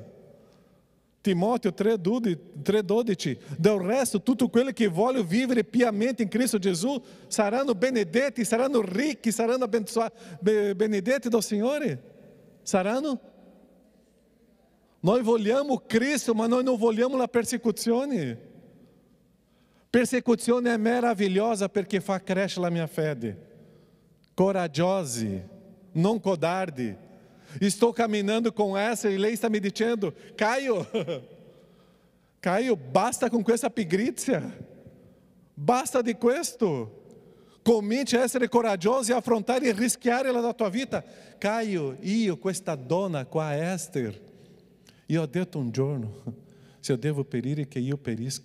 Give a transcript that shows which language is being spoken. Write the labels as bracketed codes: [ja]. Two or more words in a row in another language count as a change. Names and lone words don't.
[it] Timoteo 3,12, del resto tutto quello che vuole vivere piamente in Cristo Gesù saranno benedetti, saranno ricchi, saranno benedetti dal Signore. Saranno? Noi vogliamo Cristo, ma noi non vogliamo la persecuzione. Persecuzione è meravigliosa perché fa crescere la mia fede. Coraggiosi, non codardi. [pt] Estou caminhando com essa e lei está me dizendo, Caio, Caio, [it] basta con questa pigrizia, basta di questo. Comincia a essere coraggioso e affrontare e rischiare la tua vita. Caio, questa donna qua, Esther, io ho detto un giorno, se io devo perire che io perisca.